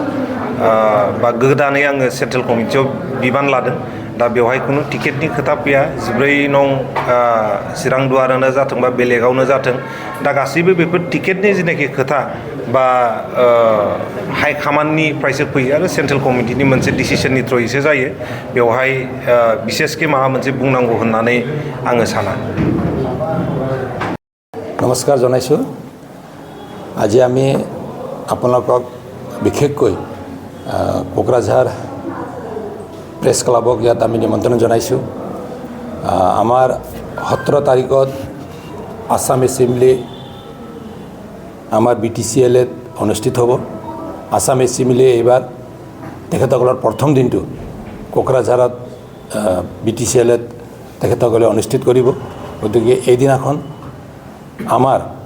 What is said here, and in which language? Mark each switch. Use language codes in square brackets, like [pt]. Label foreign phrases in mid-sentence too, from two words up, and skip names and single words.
[brx] बा गोदानै आङो सेन्ट्रेल कमिटियाव बिबान लादों दा बेवहाय खुनु टिकेटनि खोथा फैया 14 नं चिरां दुवारानो जाथों बा बेलेगावनो जाथों दा गासैबो बेफोर टिकेटनि जेनाखि खोथा बा हाइ कामान्डनिफ्रायसो फैयो आरो सेन्ट्रेल कमिटिनि मोनसे डिसिसननि थ्रुयैसो जायो बेवहाय बिसेसके माबा मोनसे बुंनांगौ होननानै आङो साना [as] नमस्कार जनाइছো আজি আমি আপোনালোকক বিশেষকৈ কোকৰাঝাৰ প্ৰেছ ক্লাবক ইয়াত আমি নিমন্ত্ৰণ জনাইছোঁ আমাৰ 17 তাৰিখত আসাম এছেম্বলি আমাৰ BTCL অনুষ্ঠিত হ'ব আসাম এছেম্বলি এইবাৰ তেখেতসকলৰ প্ৰথম দিনটো কোকৰাঝাৰত BTCL তেখেতসকলে অনুষ্ঠিত কৰিব গতিকে এই দিনাখন আমাৰ